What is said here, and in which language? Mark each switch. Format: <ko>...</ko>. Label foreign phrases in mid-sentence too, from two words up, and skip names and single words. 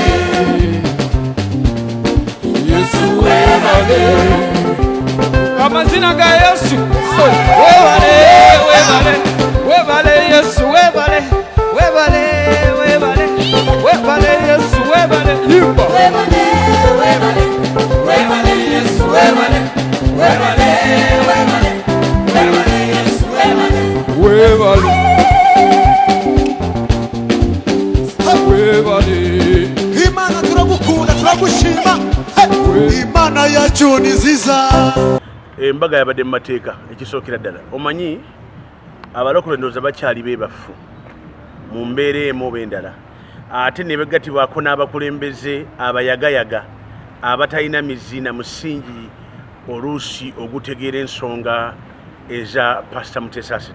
<lg>amazina ga Yesu webale Yesu webale Yesu webale yimba</lg> <rw>Yesu webale Imana turagukunda turagushima Imana yacu ni nziza.</rw> <lg>Embaga yabadde mu mateeka ekisookera ddala omanyi abalokole ndowooza bakyali beebafu mu mbeera emu oba endala ate ne begatibwako n'abakulembeze abayagayaga abatalina miziina musingi oluusi ogutegeera ensonga eza Pastor Muteesaasira.</lg>